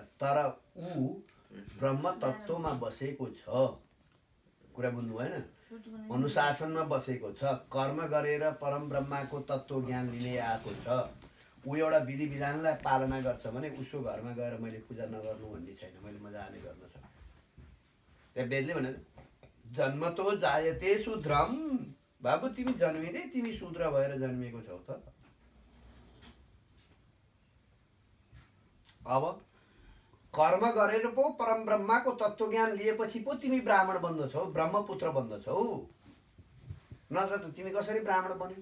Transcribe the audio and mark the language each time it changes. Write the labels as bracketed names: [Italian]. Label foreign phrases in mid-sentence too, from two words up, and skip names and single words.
[Nepali] तर ऊ ब्रह्म तत्त्वमा बसेको छ, कुरा बुझ्नु भएन? अनुशासनमा बसेको छ, कर्म गरेर परम ब्रह्माको तत्त्व ज्ञान लिने आएको छ। ऊ एउटा विधि विधानलाई पालना गर्छ भने उसको घरमा गएर मैले पूजा नगर्नु भन्ने छैन, मैले मजाले गर्न सक्छु। त्यहाँ वेदले भने [Sanskrit] जन्म तो जायते शूद्रम। [Nepali] बाबु तिमी जन्मिँदै तिमी शूद्र भएर जन्मिएको छौ त। अब कर्म गरेर पो परम ब्रह्माको तत्त्व ज्ञान लिएपछि पो तिमी ब्राह्मण बन्दछौ, ब्रह्मपुत्र बन्दछौ, नत्र त तिमी कसरी ब्राह्मण बन्यौ?